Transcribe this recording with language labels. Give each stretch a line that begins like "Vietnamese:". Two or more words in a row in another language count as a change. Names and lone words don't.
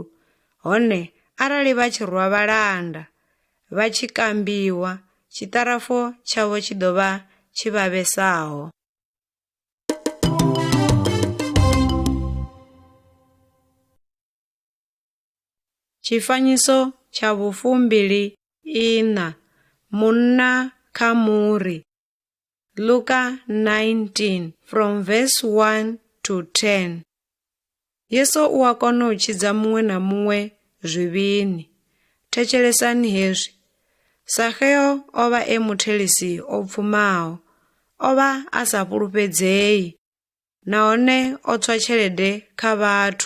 Venda: Hone arali vha tshi rwa vhalanda, vha tshi kambiwa, tshiṱarafo tshavho tshi ḓo vha tshi vhavhesaho. Tshifanyiso tsha 24. Munna kha muri. Luka 19
English: from verse 1 to 10.
Venda: Yesu u a kona u tshidza muṅwe na muṅwe zwivhini. Thetshelesani hezwi. Sakheo o vha e muthelisi o pfumaho. O vha a sa fhulufhedzei, nahone o tswa tshelede kha vhathu.